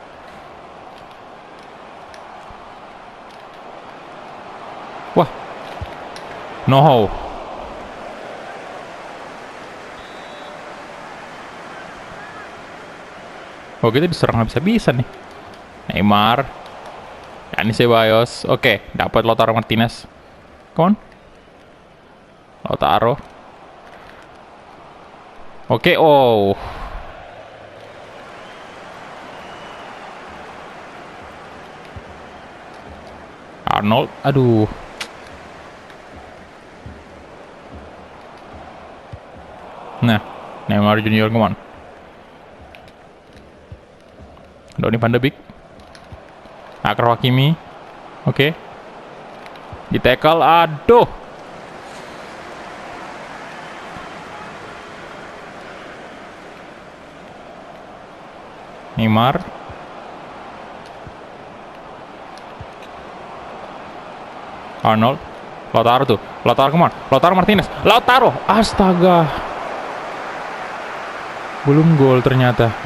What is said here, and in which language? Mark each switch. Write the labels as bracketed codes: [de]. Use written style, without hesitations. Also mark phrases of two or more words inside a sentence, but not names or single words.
[id] Wah. No. Oh, kita diserang habis-habisan nih. Neymar. Dani Ceballos. Oke, dapat Lautaro Martinez. [en] Come on. [id] Lautaro. Oke, oh. Arnold, aduh. Nah, Neymar Junior, [en] come on. [id] Donny van de Beek, Achraf Hakimi, oke. Di tackle, aduh. Neymar. Arnold, Lautaro tuh, Lautaro, [en] come on, Lautaro Martinez, [id] Lautaro, astaga, belum gol ternyata.